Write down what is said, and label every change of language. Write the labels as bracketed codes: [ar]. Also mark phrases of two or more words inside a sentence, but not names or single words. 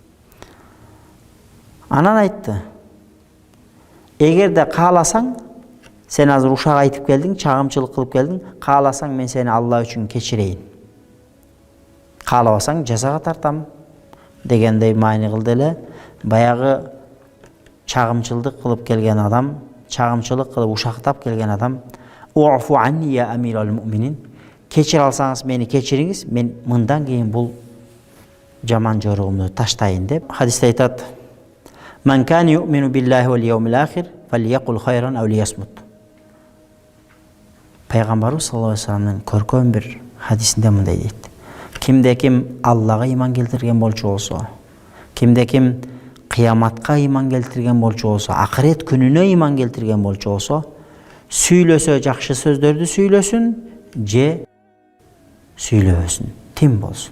[ky] Анан айтты: эгерде кааласаң, сен азыр ушак айтып келдиң, чагымчылык кылып келдиң, кааласаң мен сени Алла үчүн кечирейин. Каалабасаң жазага тартам дегендей маани кылды эле. Баягы чагымчылдык кылып келген адам, чагымчылык кылып ушактап келген адам: [ar] "اعف عني يا أمير المؤمنين." [ky] Кечире алсаңыз мени кечириңиз, мен мындан кийин бул жаман жоругумду таштайын деп хадисте айтат: [ar] "من كان يؤمن بالله واليوم الآخر فليقل خيرا أو ليصمت." [ky] Пайгамбарыбыз [ar] صلى الله عليه وسلم [ky] көркөм бир хадисинде мындай дейт: Кимде ким Аллага иман келтирген болчу болсо, кимде ким кыяматка иман келтирген болчу болсо, акырет күнүнө иман келтирген болчу болсо, сүйлөсө жакшы сөздөрдү сүйлөсүн, же сүйлөбөсүн, тим болсун.